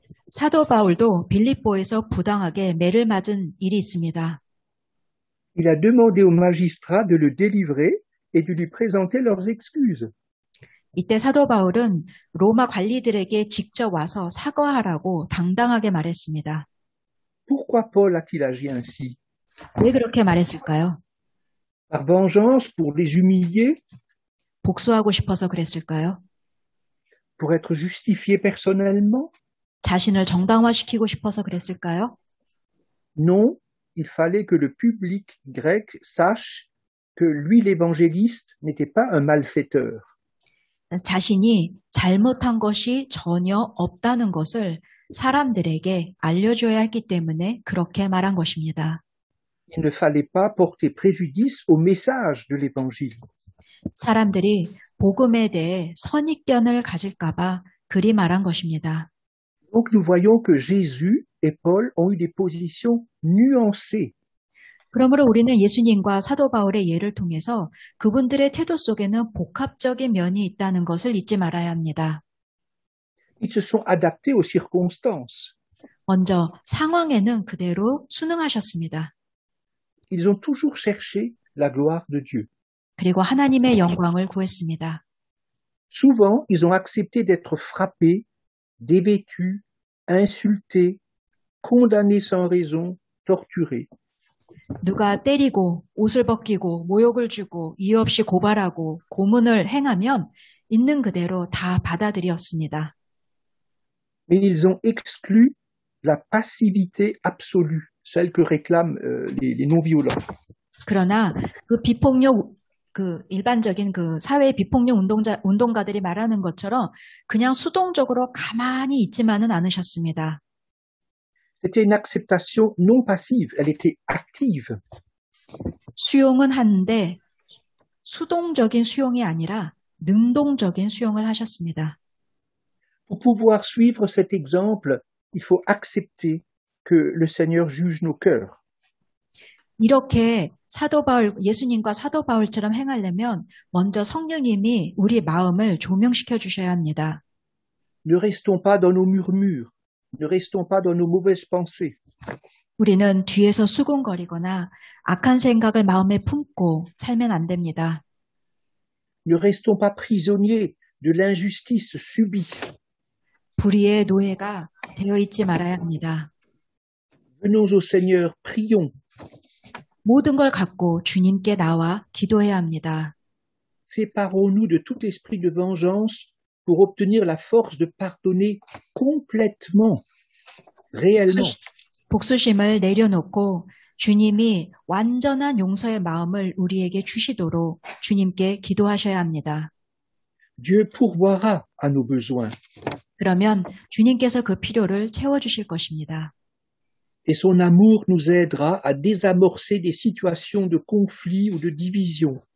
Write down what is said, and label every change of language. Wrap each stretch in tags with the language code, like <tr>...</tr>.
<ko>사도 바울도 빌립보에서 부당하게 매를 맞은 일이 있습니다.</ko> <fr>Il a demandé aux magistrats de le délivrer et de lui présenter leurs excuses.</fr> <ko>이때 사도 바울은 로마 관리들에게 직접 와서 사과하라고 당당하게 말했습니다.</ko> <fr>Pourquoi Paul a-t-il agi ainsi?</fr> <ko>왜 그렇게 말했을까요?</ko> <fr>Par vengeance pour les humilier?</fr> <ko>복수하고 싶어서 그랬을까요?</ko> <fr>Pour être justifié personnellement?</fr> <ko>자신을 정당화시키고 싶어서 그랬을까요?</ko> <fr>Non, il fallait que le public grec sache que lui, l'évangéliste, n'était pas un malfaiteur.</fr> <ko>자신이 잘못한 것이 전혀 없다는 것을 사람들에게 알려줘야 했기 때문에 그렇게 말한 것입니다.</ko> <fr>Il ne fallait pas porter préjudice au message de l'évangile.</fr> <ko>사람들이 복음에 대해 선입견을 가질까 봐 그리 말한 것입니다.</ko> <fr>Donc nous voyons que Jésus et Paul ont eu des positions nuancées.</fr> <ko>그러므로 우리는 예수님과 사도 바울의 예를 통해서 그분들의 태도 속에는 복합적인 면이 있다는 것을 잊지 말아야 합니다.</ko> <fr>Ils se sont adaptés aux circonstances.</fr> <ko>먼저 상황에는 그대로 순응하셨습니다.</ko> <fr>Ils ont toujours cherché la gloire de Dieu.</fr> <ko>그리고 하나님의 영광을 구했습니다.</ko> <fr>Souvent, ils ont accepté d'être frappés, dévêtus, insultés, condamnés sans raison, torturés.</fr> <ko>누가 때리고 옷을 벗기고 모욕을 주고 이유 없이 고발하고 고문을 행하면 있는 그대로 다 받아들였습니다.</ko> <fr>Mais ils ont exclu la passivité absolue, celle que réclament les non-violents.</fr> <ko>그러나 그 비폭력 그 일반적인 그 사회 비폭력 운동가들이 말하는 것처럼 그냥 수동적으로 가만히 있지만은 않으셨습니다.</ko> <fr>C'était une acceptation non passive, elle était active.</fr> <ko>수용은 하는데 수동적인 수용이 아니라 능동적인 수용을 하셨습니다.</ko> <fr>Pour pouvoir suivre cet exemple, il faut accepter que le Seigneur juge nos cœurs.</fr> <ko>이렇게 사도 바울, 예수님과 사도 바울처럼 행하려면 먼저 성령님이 우리 마음을 조명시켜 주셔야 합니다.</ko> <fr>Ne restons pas dans nos murmures, ne restons pas dans nos mauvaises pensées.</fr> <ko>우리는 뒤에서 수군거리거나 악한 생각을 마음에 품고 살면 안 됩니다.</ko> <fr>Ne restons pas prisonniers de l'injustice subie.</fr> <ko>불의의 노예가 되어 있지 말아야 합니다.</ko> <fr>Venons au Seigneur, prions.</fr> <ko>모든 걸 갖고 주님께 나와 기도해야 합니다.</ko> <fr>Séparons-nous de tout esprit de vengeance pour obtenir la force de pardonner complètement, réellement.</fr> <ko>복수심을 내려놓고 주님이 완전한 용서의 마음을 우리에게 주시도록 주님께 기도하셔야 합니다.</ko> <fr>Dieu pourvoira à nos besoins</fr> <ko>그러면 주님께서 그 필요를 채워주실 것입니다.</ko> <fr>et son amour nous aidera à désamorcer des situations de conflit ou de division.</fr>